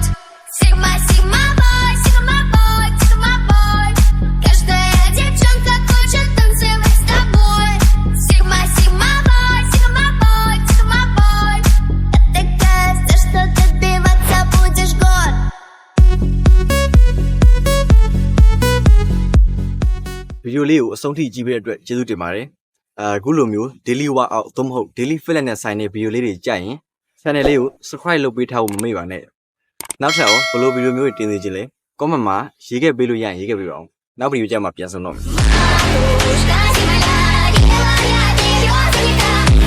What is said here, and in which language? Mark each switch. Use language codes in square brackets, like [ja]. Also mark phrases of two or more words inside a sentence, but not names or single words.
[en] Sigma boy, [ru] каждая девчонка хочет танцевать с тобой. [en] Sigma boy, [ru] я такая вся, что добиваться будешь год. [my] ဗီဒီယိုလေးကိုအဆုံးထိကြည့်ပေးတဲ့အတွက်ကျေးဇူးတင်ပါတယ်အခုလိုမျိုး [en] daily workout [my] သို့မဟုတ် [en] daily fitness [my] နဲ့ဆိုင်တဲ့ဗီဒီယိုလေးတွေကြိုက်ရင် channel လေးကို subscribe လုပ်ပေးထားဖို့မမေ့ပါနဲ့နောက်ထပ်ရောဘယ်လိုဗီဒီယိုမျိုးတွေတင်နေခြင်းလဲ comment မှာရေးခဲ့ပေးလို့ရရင်ရေးခဲ့ပေးပါအောင်နောက်ဗီဒီယိုကြမှာပြန်ဆုံတော့မယ်